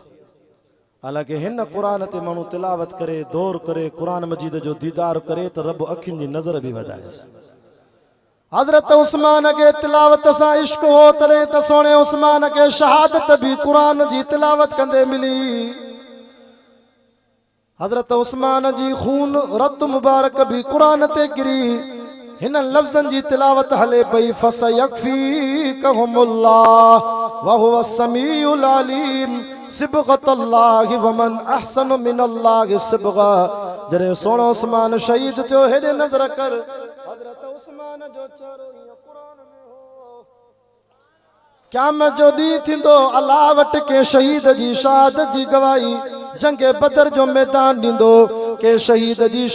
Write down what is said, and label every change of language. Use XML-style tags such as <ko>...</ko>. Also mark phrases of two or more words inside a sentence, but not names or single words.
<sd>हालांकि हिन क़ुरान ते माण्हू तिलावत करे, दौर करे, क़ुरान मजीद जो दीदार करे त रब अखियुनि जी नज़र बि वधाएसि। हज़रत उस्मान के तिलावत सां इश्क हो, तॾहिं त सोने उस्मान के शहादत भी कुरान जी तिलावत कंदे मिली। हज़रत उस्मान जी खून रत मुबारक भी कुरान ते गिरी। हिन लफ्ज़न जी तिलावत हले पई,</sd> <ar>فسيكفيكهم الله وهو السميع العليم صبغة الله ومن أحسن من الله صبغة.</ar> <sd>जॾहिं सोनो उस्मान शहीद थियो, हेॾे नज़र कर, हज़रत उस्मान जो चेहरो हीअं कुरान में हो। क़यामत जो ॾींहुं थींदो, अल्लाह वटि के शहीद जी शहादत जी गवाही जंगे बदर जो मैदान ॾींदो, के शहीद जी</sd>